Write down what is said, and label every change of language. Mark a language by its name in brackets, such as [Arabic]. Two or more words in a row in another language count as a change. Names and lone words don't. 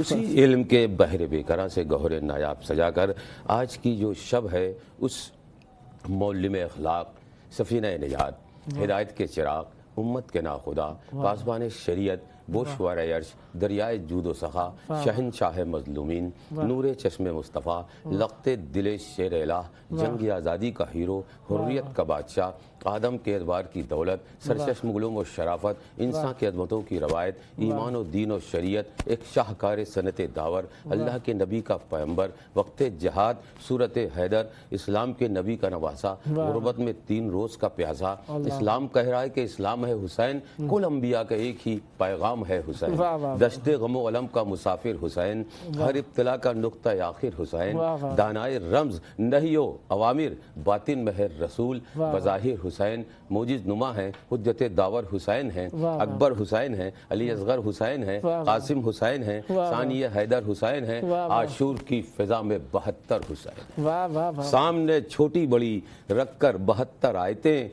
[Urdu] اسی علم کے بحر بےکراں سے گہرے نایاب سجا کر آج کی جو شب ہے، اس معلم اخلاق، سفینہ نجات، ہدایت کے چراغ، امت کے ناخدا، پاسبان شریعت، بوشوار عرش، دریائے جودو سخا, شہنشاہ مظلومین، نور چشم مصطفیٰ، لخت دل شیر الٰہ، جنگ آزادی کا ہیرو، حریت کا بادشاہ، آدم کے اعتبار کی دولت, سرچشم علوم و شرافت، انسان کی عظمتوں کی روایت، ایمان و دین و شریعت، ایک شاہکار صنعت داور، اللہ کے نبی کا پیغمبر، وقت جہاد، صورت حیدر، اسلام کے نبی کا نواسہ، غربت میں 3 روز کا پیاسا، اسلام کہہ رہا ہے کہ اسلام ہے حسین، کل انبیا کا ایک ہی پیغام ہے حسین، دشت غمو الم کا مسافر حسین، ہر ابتلا کا نکتہ آخر حسین, دانائے رمز نہیو اوامر, باطن میں ہے رسول, بظاہر حسین موجز نما ہیں، حجت داور حسین ہیں، اکبر حسین ہیں، علی اصغر حسین ہیں، قاسم حسین ہیں، ثانی حیدر حسین ہیں، عاشور کی فضا میں 72 حسین، سامنے چھوٹی بڑی رکھ کر 72 آیتیں